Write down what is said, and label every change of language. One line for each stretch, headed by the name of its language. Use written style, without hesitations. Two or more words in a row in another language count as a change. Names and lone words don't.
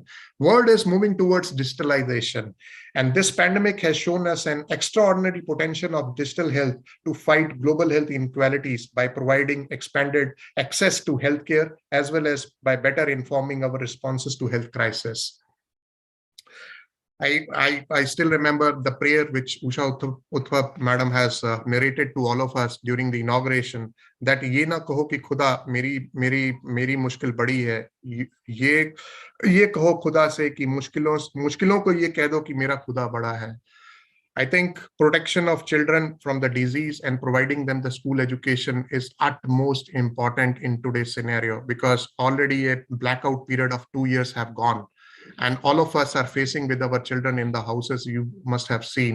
English: World is moving towards digitalization. And this pandemic has shown us an extraordinary potential of digital health to fight global health inequalities by providing expanded access to healthcare, as well as by better informing our responses to health crisis. I still remember the prayer which Usha Uthap madam has narrated to all of us during the inauguration, that
Hindi: ये न कहो कि ख़ुदा मेरी मुश्किल बड़ी है, ये कहो ख़ुदा से कि मुश्किलों को ये कह दो कि मेरा ख़ुदा बड़ा है. I think protection of children from the disease and providing them the school education is utmost important in today's scenario, because already a blackout period of 2 years have gone. And all of us are facing with our children in the houses, you must have seen.